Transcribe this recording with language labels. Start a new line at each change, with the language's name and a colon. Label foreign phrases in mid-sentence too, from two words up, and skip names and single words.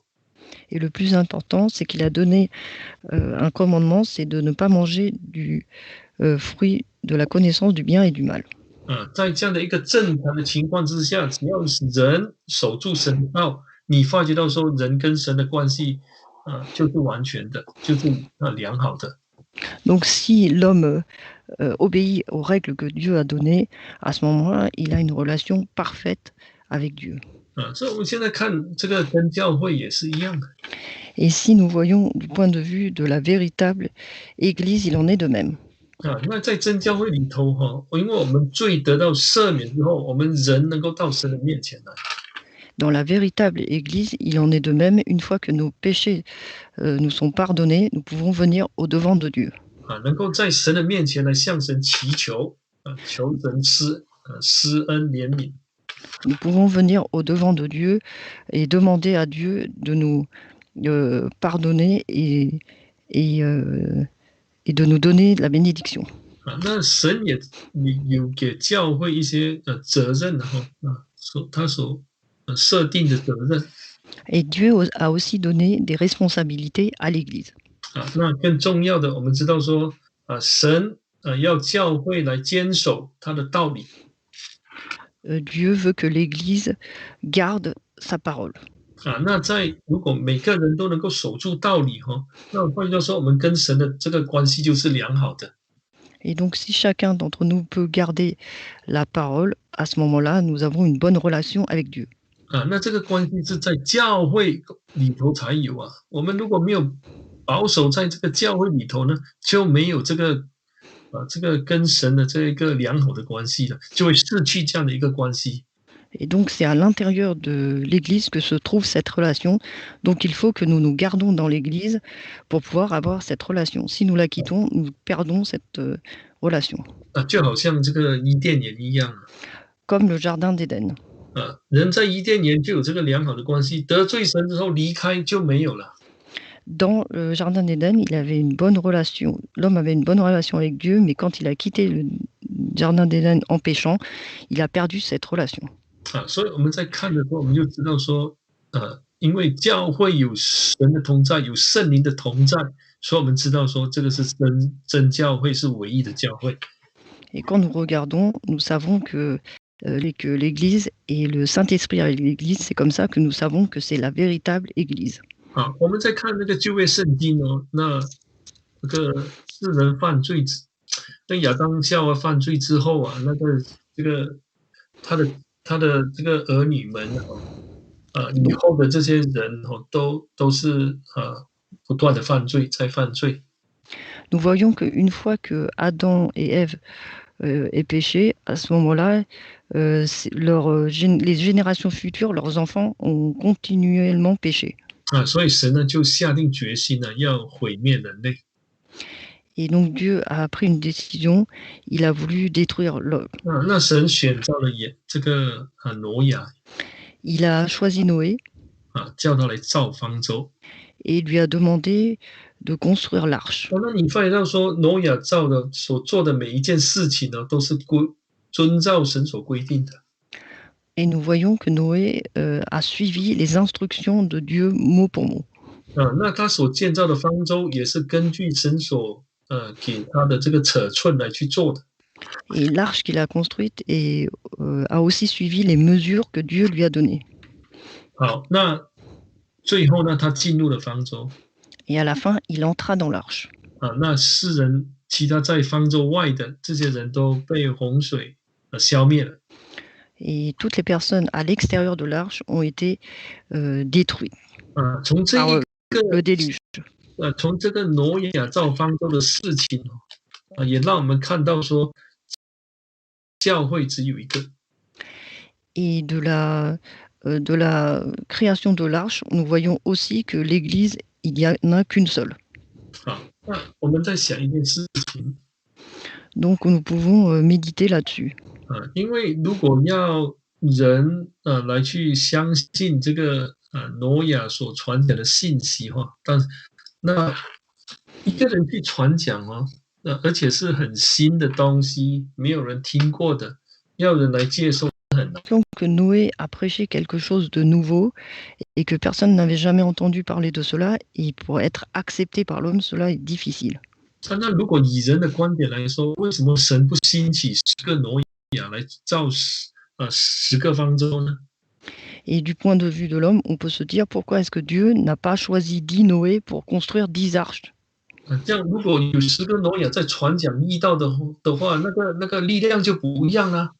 French: Et le plus important, c'est qu'il a donné un commandement, c'est de ne pas manger du fruit de la connaissance du bien et du mal.
Chinese: 在这样的一个正常的情况之下，只要人守住神的道，你发觉到说人跟神的关系就是完全的，就是良好的。
French: Donc si l'homme obéit aux règles que Dieu a données, à ce moment-là, il a une relation parfaite avec Dieu.
Chinese: 所以我们现在看这个跟教会也是一样的。
French: Et si nous voyons du point de vue de la véritable Église, il en est de même.
Chinese: 那在真教会里头因为我们罪得到赦免之后，我们人能够到神的面前来。
French: Dans la véritable Église, il en est de même. Une fois que nos péchés nous sont pardonnés, nous pouvons venir au-devant de Dieu.
Chinese: 能够在神的面前来向神祈求，求神施恩怜悯。
French: Nous pouvons venir au-devant de Dieu et demander à Dieu de nous pardonner et de nous donner la bénédiction.
Chinese: 那神也有给教会一些责任他所设定的责任。
French: Et Dieu a aussi donné des responsabilités à l'Église.
Chinese: 那更重要的，我们知道说神要教会来坚守他的道理。
French: Dieu veut que l'Église garde sa parole.
Chinese: 那如果每个人都能够守住道理那换句话说，我们跟神的这个关系就是良好的。
French: Et donc, si chacun d'entre nous peut garder la parole, à ce moment-là, nous avons une bonne relation avec Dieu.
Chinese: 那这个关系是在教会里头才有我们如果没有保守在这个教会里头呢，就没有这个跟神的这一个良好的关系了，就会失去这样的一个关系。
French: Et donc, c'est à l'intérieur de l'Église que se trouve cette relation. Donc, il faut que nous nous gardons dans l'Église pour pouvoir avoir cette relation. Si nous la quittons, nous perdons cette relation.
Chinese: 就好像这个伊甸园一样。
French: Comme le jardin d'Éden.
Chinese: 人在伊甸园就有这个良好的关系，得罪神之后离开就没有了。
French: Dans le jardin d'Éden, il avait une bonne relation. L'homme avait une bonne relation avec Dieu, mais quand il a quitté le jardin d'Éden en péchant, il a perdu cette relation.
Chinese: 所以我们在看的时候，我们就知道说，因为教会有神的同在，有圣灵的同在，所以我们知道说，这个是真教会，是唯一的教会。
French: Et quand nous regardons, nous savons que l'Église et le Saint-Esprit avec l'Église, c'est comme ça que nous savons que c'est la véritable Église.
Chinese: 我们在看那个旧约圣经那个世人犯罪，那亚当夏娃犯罪之后这个他的这个儿女们以后的这些人都是不断的犯罪，在犯罪。
French: Nous voyons qu'une fois que Adam et Ève aient péché, à ce moment-là, les générations futures, leurs enfants, ont continuellement péché.
Chinese: 所以神呢就下定决心要毁灭人类。
French: Et donc Dieu a pris une décision, il a voulu détruire l'homme.
Chinese: 那神选召了这个挪亚。
French: Il a choisi Noé.
Chinese: 叫他来造方舟。
French: Et lui a demandé de construire l'arche.
Chinese: 那你发现到说，挪亚所做的每一件事情呢，都是遵照神所规定的。
French: Et nous voyons que Noé a suivi les instructions de Dieu mot pour mot.
Chinese: 那他所建造的方舟也是根据神所给他的这个尺寸来去做的。
French: Et l'arche qu'il a construite a aussi suivi les mesures que Dieu lui a données.
Chinese: 好，那最后呢，他进入了方舟。
French: Et à la fin, il entra dans l'arche.
Chinese: 那世人其他在方舟外的这些人都被洪水消灭了。
French: Et toutes les personnes à l'extérieur de l'arche ont été détruites
Chinese: 从这
French: par
Chinese: 一个
French: le déluge.
Chinese: 从这个挪亚造方舟的事情也让我们看到说，教会只有一个。
French: Et de la création de l'arche, nous voyons aussi que l'Église, il n'y en a qu'une seule.
Chinese: 那我们在想一件事情。
French: Donc nous pouvons méditer là-dessus.
Chinese: 因为如果要人来去相信这个挪亚所传讲的信息但那一个人去传讲而且是很新的东西，没有人听过的，要人来接受很难。
French: Donc Noé a prêché quelque chose de nouveau et que personne n'avait jamais entendu parler de cela, et pour être accepté par l'homme, cela est difficile.
Chinese: 那如果以人的观点来说，为什么神不兴起10个挪亚来造10个方舟呢？
French: Et du point de vue de l'homme, on peut se dire pourquoi est-ce que Dieu n'a pas choisi 10 Noé pour construire 10 arches?
Chinese: 这样如果有10个挪亚在传讲义道的话，那个力量就不一样了。